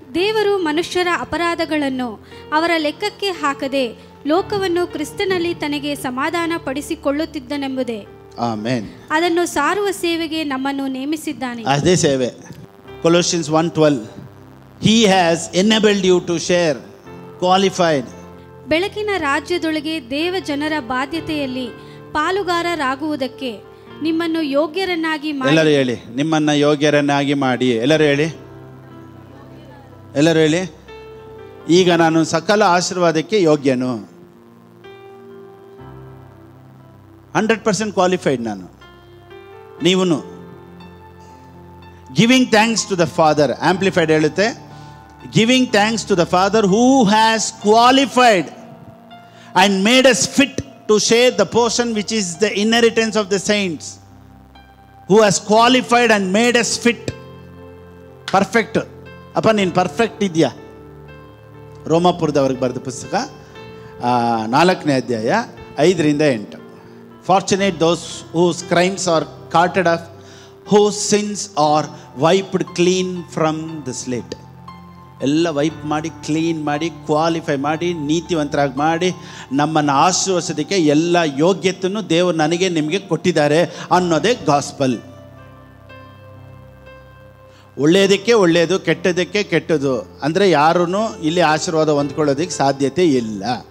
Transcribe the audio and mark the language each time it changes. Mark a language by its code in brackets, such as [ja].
[kn] ದೇವರು ಮನುಷ್ಯರ ಅಪರಾಧಗಳನ್ನು ಅವರ ಲೆಕ್ಕಕ್ಕೆ ಹಾಕದೆ ಲೋಕವನ್ನು ಕ್ರಿಸ್ತನಲ್ಲಿ ತನಗೆ ಸಮಾಧಾನ ಪಡಿಸಿಕೊಳ್ಳುತ್ತಿದ್ದನೆಂಬುದೇ. ಆಮೆನ್. ಅದನ್ನು ಸಾರುವ ಸೇವೆಗೆ ನಮ್ಮನ್ನು ನೇಮಿಸಿದ್ದಾನೆ. ಅದೇ ಸೇವೆ. Colossians 1:12. [en] He has enabled you to share, qualified. [kn] ಬೆಳಕಿನ ರಾಜ್ಯದೊಳಗೆ ದೇವ ಜನರ ಬಾಧ್ಯತೆಯಲ್ಲಿ ಪಾಲುಗಾರರಾಗುವುದಕ್ಕೆ ನಿಮ್ಮನ್ನು ಯೋಗ್ಯರನ್ನಾಗಿ ಮಾಡಿ. ಎಲ್ಲರೂ ಹೇಳಿ, ನಿಮ್ಮನ್ನ ಯೋಗ್ಯರನ್ನಾಗಿ ಮಾಡಿ. ಎಲ್ಲರೂ ಹೇಳಿ, ಎಲ್ಲರೂ ಹೇಳಿ, ಈಗ ನಾನು ಸಕಲ ಆಶೀರ್ವಾದಕ್ಕೆ ಯೋಗ್ಯನು. [en] 100% qualified [kn] ನಾನು, ನೀವೂ. [en] giving thanks to the father, [kn] amplified ಹೇಳುತ್ತೆ, [en] Giving thanks to the father who has qualified and made us fit to share the portion which is the inheritance of the saints. Who has qualified and made us fit. Perfect. [kn] ಅಪ್ಪ ನೀನು perfect ಇದೆಯಾ? ರೋಮಾಪುರದವ್ರಿಗೆ ಬರೆದ ಪುಸ್ತಕ 4ನೇ ಅಧ್ಯಾಯ 5-8. [en] Fortunate those whose crimes are carted off, whose sins are wiped clean from the slate. [kn] ಎಲ್ಲ wipe ಮಾಡಿ, clean ಮಾಡಿ, ಕ್ವಾಲಿಫೈ ಮಾಡಿ, ನೀತಿವಂತರಾಗಿ ಮಾಡಿ ನಮ್ಮನ್ನು ಆಶೀರ್ವದಿಸೋದಕ್ಕೆ ಎಲ್ಲ ಯೋಗ್ಯತೆಯನ್ನು ದೇವರು ನನಗೆ ನಿಮಗೆ ಕೊಟ್ಟಿದ್ದಾರೆ ಅನ್ನೋದೇ ಗಾಸ್ಪಲ್. ಒಳ್ಳೆಯದಕ್ಕೆ ಒಳ್ಳೆಯದು, ಕೆಟ್ಟದಕ್ಕೆ ಕೆಟ್ಟದು ಅಂದರೆ ಯಾರೂ ಇಲ್ಲಿ ಆಶೀರ್ವಾದ ಹೊಂದ್ಕೊಳ್ಳೋದಕ್ಕೆ ಸಾಧ್ಯತೆ ಇಲ್ಲ.